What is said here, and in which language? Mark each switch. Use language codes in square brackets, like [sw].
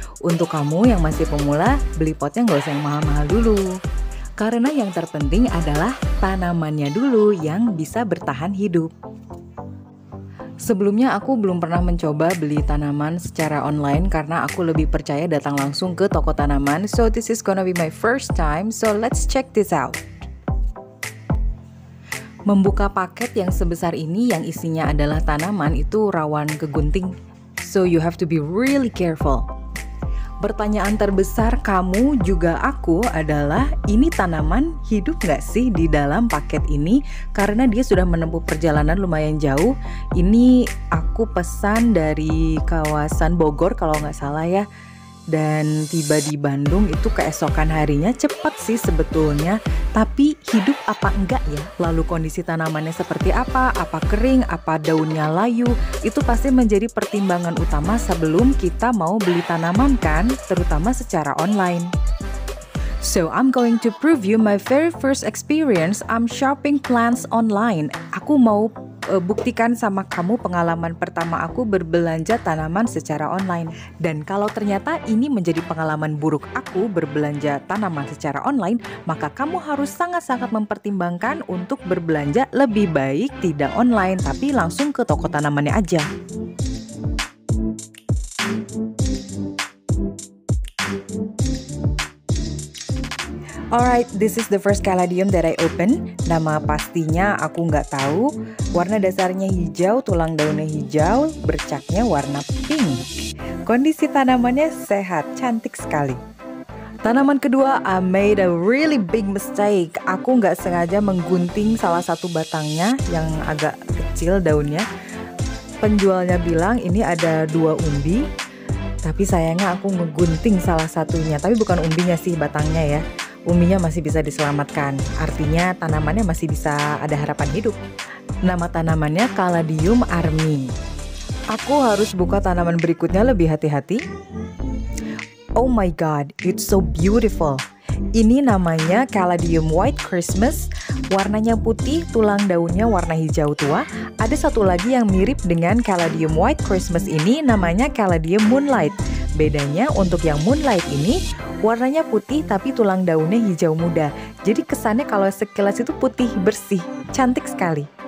[id] Untuk kamu yang masih pemula, beli potnya nggak usah yang mahal-mahal dulu. Karena yang terpenting adalah tanamannya dulu yang bisa bertahan hidup. Sebelumnya aku belum pernah mencoba beli tanaman secara online karena aku lebih percaya datang langsung ke toko tanaman. [en] So this is gonna be my first time, so let's check this out. [id] Membuka paket yang sebesar ini yang isinya adalah tanaman itu rawan kegunting. [en] So you have to be really careful. [id] Pertanyaan terbesar kamu juga aku adalah, ini tanaman hidup nggak sih di dalam paket ini? Karena dia sudah menempuh perjalanan lumayan jauh. Ini aku pesan dari kawasan Bogor kalau nggak salah ya. Dan tiba di Bandung itu keesokan harinya. Cepat sih sebetulnya, tapi hidup apa enggak ya? Lalu kondisi tanamannya seperti apa kering, apa daunnya layu, itu pasti menjadi pertimbangan utama sebelum kita mau beli tanaman kan, terutama secara online. [en] So I'm going to prove you my very first experience I'm shopping plants online. [id] Aku mau buktikan sama kamu pengalaman pertama aku berbelanja tanaman secara online. Dan kalau ternyata ini menjadi pengalaman buruk aku berbelanja tanaman secara online, maka kamu harus sangat-sangat mempertimbangkan untuk berbelanja lebih baik tidak online, tapi langsung ke toko tanamannya aja. [en] Alright, this is the first caladium that I open. [id] Nama pastinya aku nggak tahu. Warna dasarnya hijau, tulang daunnya hijau, bercaknya warna pink. Kondisi tanamannya sehat, cantik sekali. Tanaman kedua, [en] I made a really big mistake. [id] Aku nggak sengaja menggunting salah satu batangnya yang agak kecil daunnya. Penjualnya bilang ini ada 2 umbi, tapi sayangnya aku ngegunting salah satunya. Tapi bukan umbinya sih, batangnya ya. Umbinya masih bisa diselamatkan, artinya tanamannya masih bisa ada harapan hidup. Nama tanamannya Caladium armi. Aku harus buka tanaman berikutnya lebih hati-hati. [en] Oh my god, it's so beautiful. [id] Ini namanya Caladium White Christmas. Warnanya putih, tulang daunnya warna hijau tua. Ada satu lagi yang mirip dengan Caladium White Christmas ini, namanya Caladium Moonlight. Bedanya untuk yang Moonlight ini warnanya putih tapi tulang daunnya hijau muda. Jadi kesannya kalau sekilas itu putih bersih, cantik sekali.